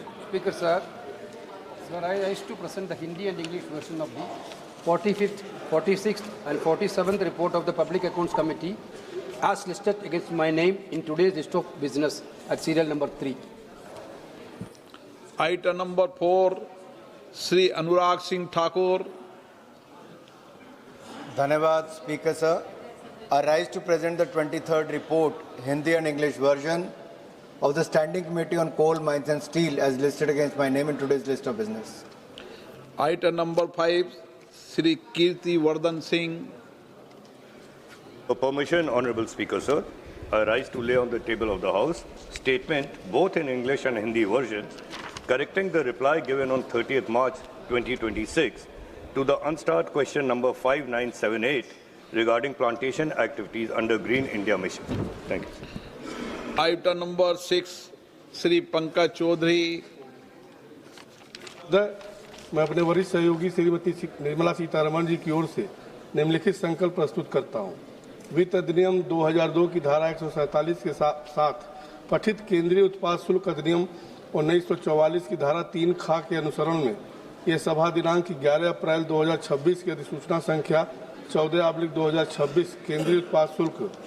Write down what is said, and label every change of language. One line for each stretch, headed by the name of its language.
English: Speaker sir, I wish to present the Hindi and English version of the 45th, 46th and 47th report of the Public Accounts Committee as listed against my name in today's list of business at serial number 3.
Hindi: Item number 4 Shri Anurag Singh Thakur. धन्यवाद speaker sir.
English: I rise to present the 23rd report, Hindi and English version of the Standing Committee on Coal, Mines and Steel as listed against my name in today's list of business.
Hindi: Item number 5 Shri Kirti Vardhan Singh.
English: For permission, Honorable Speaker, sir, I rise to lay on the table of the House statement, both in English and Hindi versions, correcting the reply given on 30th March 2026 to the unstarred question number 5978 regarding plantation activities under Green India Mission. Thank you.
Hindi: Item number 6 Shri Pankaj Chaudhary. मैं अपने वरिष्ठ सहयोगी श्रीमती निर्मला सीतारमण जी की ओर से निम्नलिखित संकल्प प्रस्तुत करता हूं। वित्त अधिनियम 2002 की धारा 147 के साथ पठित केंद्रीय उत्पाद शुल्क अधिनियम 1944 की धारा 3 ख के अनुसरण में यह सभा दिनांक 11 अप्रैल 2026 की अधिसूचना संख्या 14/2026 केंद्रीय उत्पाद शुल्क